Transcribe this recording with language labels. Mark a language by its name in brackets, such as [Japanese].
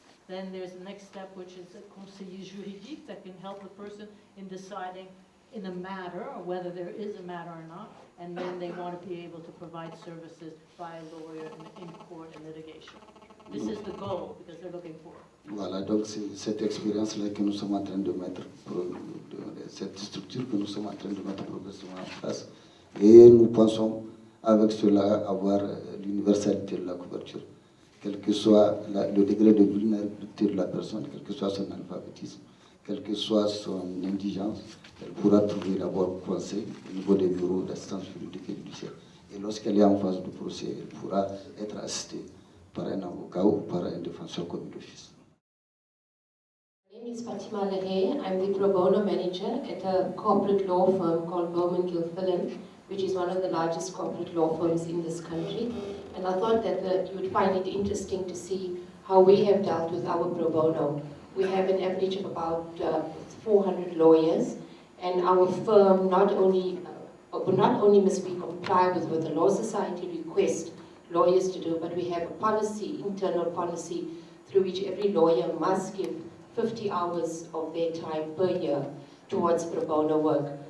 [English] Then there's the next step, which is a conseiller juridique that can help the person in deciding in a matter or whether there is a matter or not. And then they want to be able to provide services by a lawyer in court and litigation. This is the goal because they're looking for. [French] Voilà, donc c'est cette expérience-là que nous sommes en train de mettre, cette structure que nous sommes en train de mettre progressivement en place. Et nous pensons avec cela avoir l'universalité de la couverture, quel que soit le degré de vulnérabilité de la personne, quel que soit son alphabétisme, quelle que soit son indigence, elle pourra trouver d'abord conseil au niveau des bureaux d'assistance juridique et judiciaire. Et lorsqu'elle est en phase de procès, elle pourra être assistée par un avocat ou par un défenseur commis d'office. [English] My name is Fatima Lehe. I'm the pro bono manager at a corporate law firm called Bowman Gilfillan, which is one of the largest corporate law firms in this country. And I thought that you would find it interesting to see how we have dealt with our pro bono. We have an average of about 400 lawyers, and our firm not only must we comply with what the Law Society requests lawyers to do, but we have a policy, internal policy, through which every lawyer must give 50 hours of their time per year towards pro bono work.